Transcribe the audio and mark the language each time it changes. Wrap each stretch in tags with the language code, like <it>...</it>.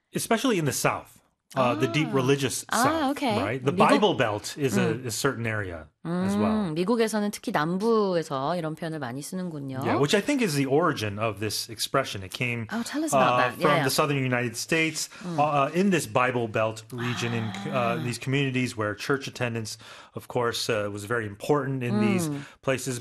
<en>Especially in the South, the deep religious South, right? The 미국, Bible Belt is a certain area as well.</en> <ko>미국에서는 특히 남부에서 이런 표현을 많이 쓰는군요.</ko> <en>Yeah, which I think is the origin of this expression. It came tell us about that. From the Southern United States in this Bible Belt region in these communities where church attendance, of course, was very important in these places.</en>